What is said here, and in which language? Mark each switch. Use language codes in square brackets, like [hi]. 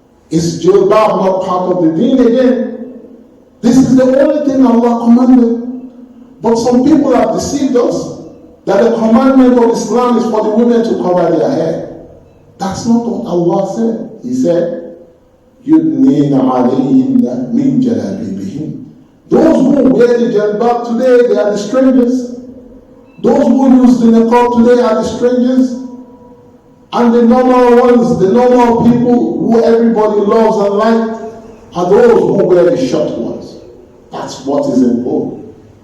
[en] Is jilbab not part of the deen again? This is the only thing Allah commanded. But some people have deceived us that the commandment of Islam is for the women to cover their hair. That's not what Allah said. He said, [ar] يُدْنِينَ عَلَيْهِنَّ مِنْ جَلَابِيبِهِنَّ. [en] Those who wear the jalbab today, they are the strangers. Those who use the niqab today are the strangers. And the normal ones, the normal people who everybody loves and likes, are those who wear the short ones. That's what is important.